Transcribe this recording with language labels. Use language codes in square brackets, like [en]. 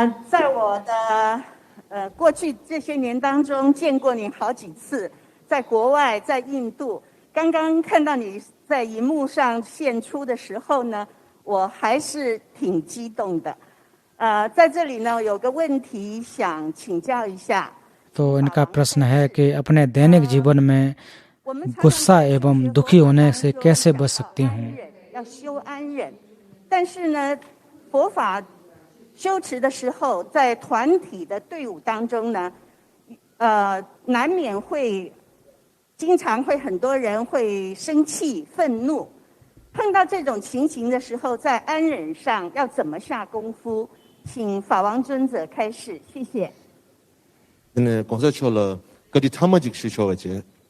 [zh] 在我的过去这些年当中见过你好几次，在国外，在印度。刚刚看到你在荧幕上现出的时候呢，我还是挺激动的。在这里呢，有个问题想请教一下。 [hi] तो इनका प्रश्न है कि अपने दैनिक जीवन में गुस्सा एवं दुखी होने से कैसे बच सकती हूँ। [zh] 要修安忍，但是呢，佛法修持的时候，在团体的队伍当中呢，难免会经常会很多人会生气、愤怒。碰到这种情形的时候，在安忍上要怎么下功夫？请法王尊者开示，谢谢。 공사철 그디 탐마직 시초가지.